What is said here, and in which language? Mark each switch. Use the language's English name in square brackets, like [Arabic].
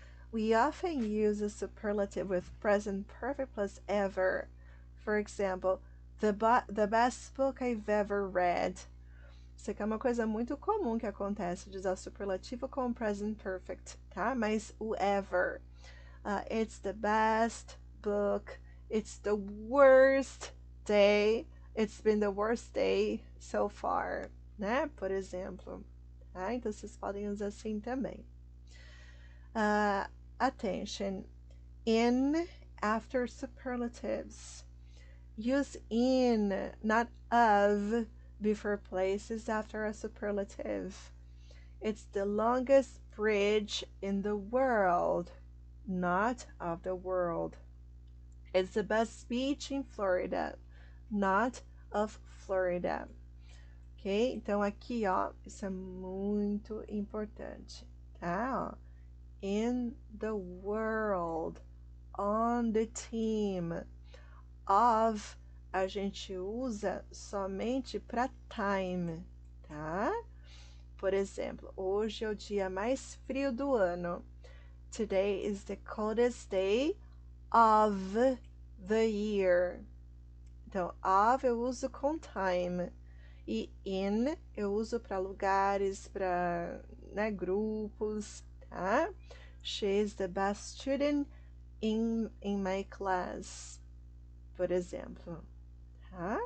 [English] We often use a superlative with present perfect plus ever. For example, the best book I've ever read. [Portuguese] Isso aqui é uma coisa muito comum que acontece, de usar superlativo com present perfect, tá? Mas o [English] ever. It's the best book. It's the worst day. It's been the worst day so far, né? [Portuguese] Por exemplo. Tá? Então, vocês podem usar assim também. [English] Attention. In after superlatives. Use in, not of, before places after a superlative. It's the longest bridge in the world, not of the world. It's the best beach in Florida, not of Florida. Ok? [Portuguese] Então aqui, ó, isso é muito importante, tá? Ó, [English] in the world, on the team. [Portuguese] Of a gente usa somente para time, tá? Por exemplo, hoje é o dia mais frio do ano. [English] Today is the coldest day of the year. [Portuguese] Então, of eu uso com time. E in eu uso para lugares, para, né, grupos, tá? [English] She is the best student in my class, [Portuguese] por exemplo, tá?